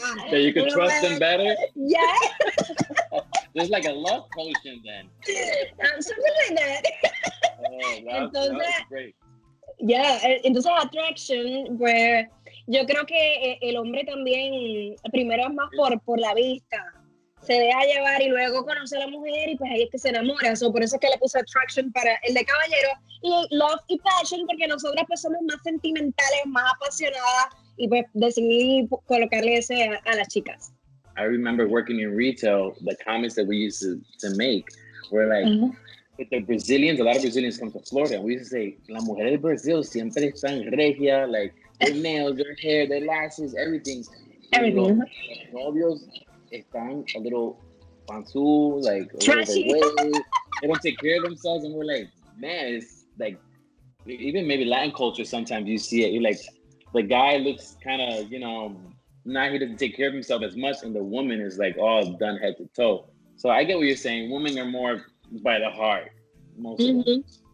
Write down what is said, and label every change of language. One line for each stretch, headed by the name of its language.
English: So you can trust them better? Yeah. There's like a love potion then. Something like that. Oh, that's great.
Spanish: Yeah, entonces Attraction, pues yo creo que el hombre también, primero es más por la vista, se deja llevar y luego conoce a la mujer y pues ahí es que se enamora. Por eso es que le puse Attraction para el de caballero y Love y Passion porque nosotras pues somos más sentimentales, más apasionadas y pues decidí colocarle ese a las chicas.
English: I remember working in retail, the comments that we used to make were like, with the Brazilians, a lot of Brazilians come to Florida, and we used to say,
Spanish: las mujeres de Brazil siempre están regia,
English: like their nails, their hair, their lashes, everything. Everything.
Spanish: Los novios están
English: a little
Spanish: panzu,
English: like a trashy. Little overweight. They don't take care of themselves, and we're like, man, it's like, even maybe Latin culture, sometimes you see it, you're like, the guy looks kind of, he doesn't take care of himself as much, and the woman is like all done head to toe. So I get what you're saying. Women are more by the heart, most of them.